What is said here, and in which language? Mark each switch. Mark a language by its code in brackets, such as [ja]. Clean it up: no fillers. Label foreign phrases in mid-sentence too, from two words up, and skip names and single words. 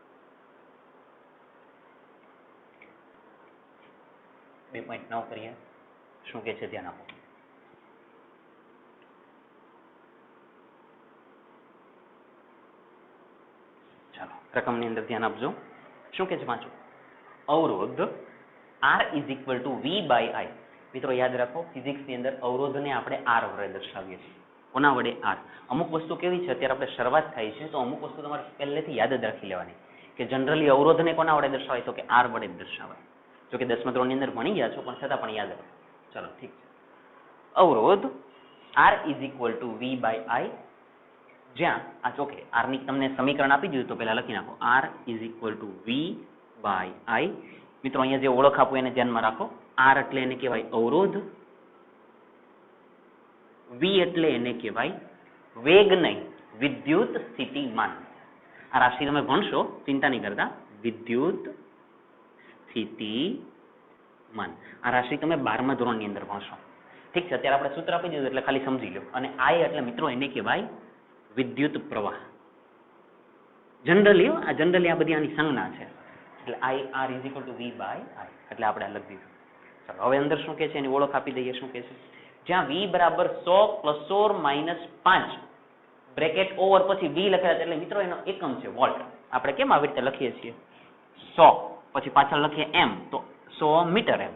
[gu] 2.9 કરીએ. શું કે છે ધ્યાન આપો. ચાલો રકમની અંદર ધ્યાન આપજો. શું કે છે પાછું? અવરોધ [en] R is equal to V by I. [gu] મિત્રો યાદ રાખો, ફિઝિક્સની અંદર અવરોધને આપણે R વડે દર્શાવીએ છીએ. કોના વડે? R. અમુક વસ્તુ કેવી છે, અત્યારે આપણે શરૂઆત થાય છે, તો અમુક વસ્તુ તમારે પહેલેથી યાદ જ રાખી લેવાની કે જનરલી અવરોધને કોના વડે દર્શાવાય? તો કે R વડે જ દર્શાવાય. જો કે 10મા ધોરણની અંદર ભણી ગયા છો, પણ છતાં પણ યાદ રાખો. ચાલો ઠીક છે. અવરોધ [en] R is equal to V by I, [gu] જ્યાં આ ચોકે R ની તમને સમીકરણ આપી દીધું, તો પહેલા લખી નાખો [en] R is equal to V by I. [gu] મિત્રો અહીંયા જે ઓળખ આપો એને ધ્યાનમાં રાખો. R એટલે એને કહેવાય અવરોધ, V એટલે એને કહેવાય વેગ નહીં, વિદ્યુત સ્થિતિમાન. આ રાશિ તમે ભણશો, ચિંતા નહીં કરતા. વિદ્યુત સ્થિતિમાન આ રાશિ તમે 12મા ધોરણની અંદર ભણશો. ઠીક છે? અત્યારે આપણે સૂત્ર આપી દીધું એટલે ખાલી સમજી લો. અને I એટલે મિત્રો એને કહેવાય વિદ્યુત પ્રવાહ. જનરલી આ બધી આની સંજ્ઞા છે. એટલે [en] R is equal to V by I. [gu] એટલે આપણે આ લખી દીધું. ચાલો હવે અંદર શું કે છે એની ઓળખ આપી દઈએ. શું કે છે? જ્યાં V બરાબર 100 + 5 [en] bracket over [gu] પછી V લખેલા છે, એટલે મિત્રો એનો એકમ છે વોલ્ટ. આપણે કેમ આવી રીતે લખીએ છીએ? 100 પછી પાછળ લખીએ M, તો 100 મીટર એમ.